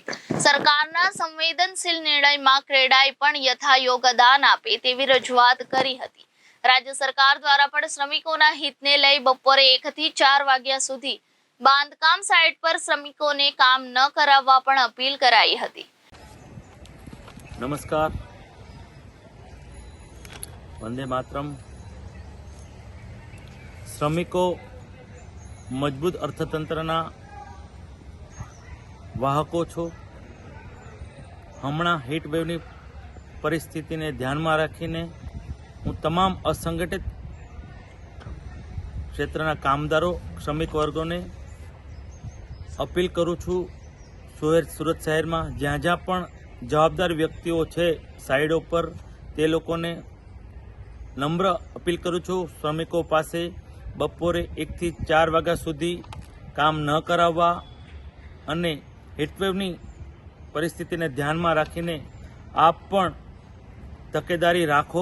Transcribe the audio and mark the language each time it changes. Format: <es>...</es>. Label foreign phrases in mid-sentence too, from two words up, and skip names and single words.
<gu>સરકારના સંવેદનશીલ નિર્ણયમાં ક્રેડાઈ પણ યથાયોગદાન આપે તેવી રજૂઆત કરી હતી। રાજ્ય સરકાર દ્વારા પણ શ્રમિકોના હિતને લઈ બપોરે 1 થી 4 વાગ્યા સુધી બાંધકામ સાઇટ પર શ્રમિકોને કામ ન કરાવવા પણ અપીલ કરાઈ હતી। નમસ્કાર, વંદે માતરમ। શ્રમિકો મજબૂત અર્થતંત્રના વાહકો છો। હમણા હીટ વેવની પરિસ્થિતિને ध्याનમાં રાખીને હું તમામ અસંગઠિત ક્ષેત્રના કામદારો શ્રમિક વર્ગોને અપીલ કરું છું। સુરત શહેરમાં જ્યાં જ્યાં પણ જવાબદાર વ્યક્તિઓ છે સાઈડો પર તે લોકોને નમ્ર અપીલ કરું છું શ્રમિકો પાસે બપોરે 1 થી 4 વાગ્યા સુધી કામ ન કરાવવા અને હીટવેવની પરિસ્થિતિને ધ્યાનમાં રાખીને આપ પણ તકેદારી રાખો।</gu>